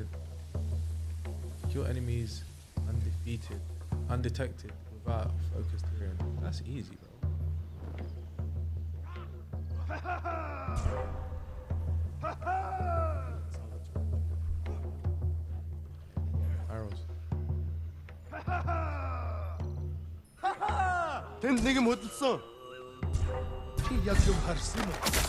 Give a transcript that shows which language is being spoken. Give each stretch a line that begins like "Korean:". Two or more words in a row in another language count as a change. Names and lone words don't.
English: Kill enemies undefeated, undetected, without focused hearing. That's easy, bro. Arrows.
Mongolian: Тэнд нэг юм хөдөлсөн. Чи яг юм харсан уу?